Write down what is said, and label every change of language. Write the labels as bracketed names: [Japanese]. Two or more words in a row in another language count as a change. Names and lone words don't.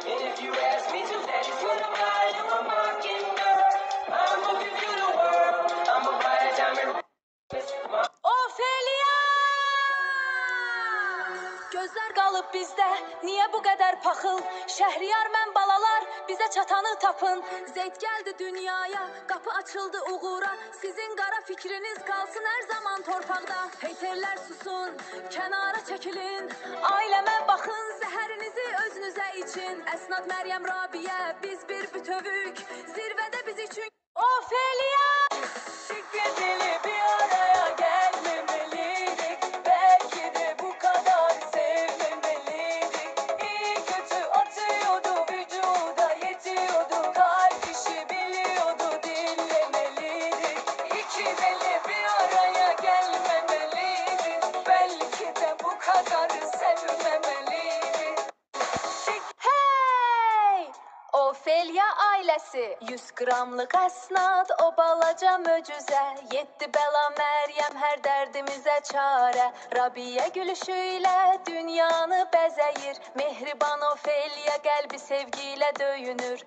[English] And if you ask me to, daddy's gonna buy you a mockingbird. I'm gonna give you the world. I'ma buy a diamond. Ofelia! [Azerbaijani] Gözler qalıb bizdə, niyə bu qədər paxıl? Şəhriyar mən balalar, bizə çatanı tapın. Zeyd gəldi dünyaya, qapı açıldı uğura. Sizin qara fikriniz qalsın hər zaman torpaqda. Heyterlər susun, kənara çəkilin. Ailəmə baxın, zəhərinizi özünüzə için. Əsnad Məryəm Rabiyə, biz bir bütövük. Zirvədə biz üçün Ofelia! [Turkish] Dikkatli bir araya gelmemeliydik. Belki de bu kadar sevmemeliydik. İyi kötü atıyordu vücuda yetiyordu. Kalp işi biliyordu dinlemeliydik. İki deli bir araya gelmemeliydik. Belki de bu kadar sevmemeliydik. Hey! [Azerbaijani] Ofelia ailəsi 100 qramlıq əsnad, o balaca möcüzə 7 bəla Məryəm, hər dərdimizə çarə. Rabiyə gülüşü ilə dünyanı bəzəyir. Mehriban Ofelia qəlbi sevgi ilə döyünür.